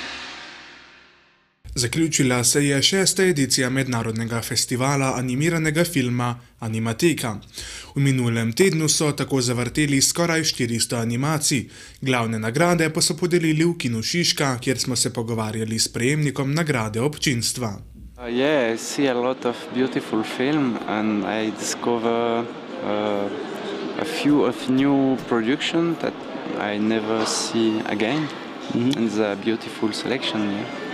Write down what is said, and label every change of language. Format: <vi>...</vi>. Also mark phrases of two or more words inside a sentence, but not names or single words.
<sl>Zaključila se je 6. edicija mednarodnega festivala animiranega filma Animateka. V minulem tednu so tako zavrteli skoraj 400 animacij. Glavne nagrade pa so podelili v Kinu Šiška, kjer smo se pogovarjali s prejemnikom nagrade občinstva.</sl> <en>I see a lot of beautiful film and I discover a few of new production that I never see again. And it's a beautiful selection. Yeah.</en>